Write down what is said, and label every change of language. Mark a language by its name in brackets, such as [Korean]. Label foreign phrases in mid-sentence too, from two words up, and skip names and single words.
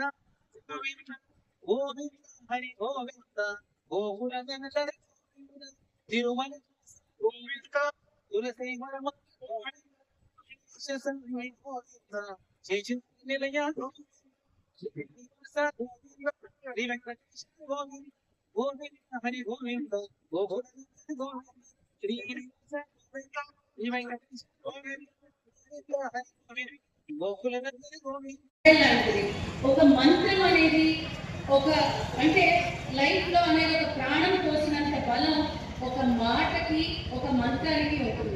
[Sanskrit] गोविंद गोविंद हरि गोविंद गोकुल नंदन तिरुमल गोविंद तुलसी वरम हरि गोविंद [Telugu] ఒక మంత్రం అనేది ఒక అంటే లైఫ్ లో అనేది ఒక ప్రాణం పోసినంత బలం ఒక మాటకి ఒక మంత్రానికి ఉంటుంది.